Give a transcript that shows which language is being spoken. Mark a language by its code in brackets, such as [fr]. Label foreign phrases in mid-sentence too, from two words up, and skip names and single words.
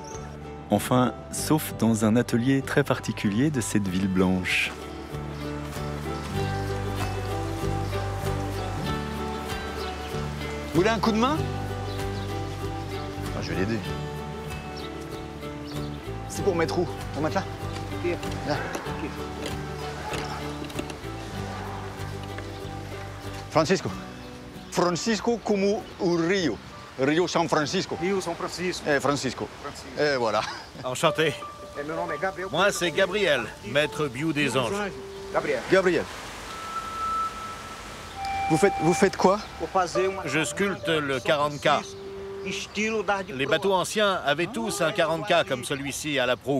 [fr] Enfin, sauf dans un atelier très particulier de cette ville blanche. Vous voulez un coup de main? Je vais l'aider. C'est pour mettre où? Pour mettre là? Là. Francisco. [pt] Francisco como o Rio. Rio São Francisco. Rio São Francisco. Francisco. [fr] Et voilà. Enchanté. Moi, c'est Gabriel, maître Biou des Anges. Gabriel. Vous faites quoi? Je sculpte le 40K. Les bateaux anciens avaient tous un 40K comme celui-ci à la proue.